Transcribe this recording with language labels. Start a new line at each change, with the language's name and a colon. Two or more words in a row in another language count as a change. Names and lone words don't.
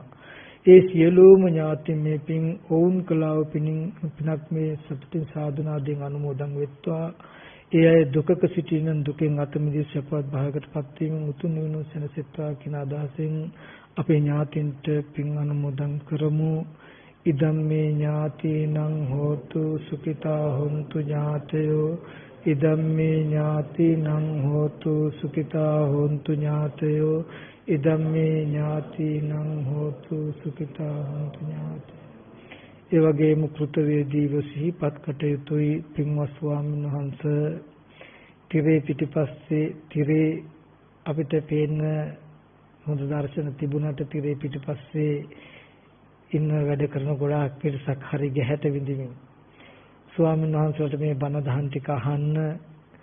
Sinhala: ඒ සියලුම ඥාති මේ පින් ඔවුන් කළා වූ පිනක් මේ සතුටින් සාධනාවෙන් අනුමෝදන් වෙත්වා. ඒ අය දුකක සිටින දුකෙන් අත මිදී සපවත් භාගයටපත් වීම උතුම් නිවන සැනසෙත්වා කියන අදහසින් අපේ ඥාතින්ට පින් අනුමෝදන් කරමු.
Pali: ඉදම්මේ ඥාතිනං හෝතු සුඛිතා හොන්තු ඥාතයෝ ඉදම්මේ ඥාතිනං හෝතු සුඛිතා හොන්තු ඥාතයෝ ඉදම්මේ ඥාතිනං හෝතු සුඛිතා හොන්තු ඥාතයෝ.
Sinhala: ඒ වගේම කෘතවේදීව සිහිපත් කටයුතුයි පින්වත් ස්වාමීන් වහන්සේ තිරේ පිටිපස්සේ තිරේ අපිට පේන හොඳ දර්ශන තිබුණාට තිරේ පිටිපස්සේ ඉන්න වැඩ කරන ගොඩාක් පිරිසක් හරි ගැහැට විඳිමින් ස්වාමීන් වහන්සේට මේ බණ දහම් ටික අහන්න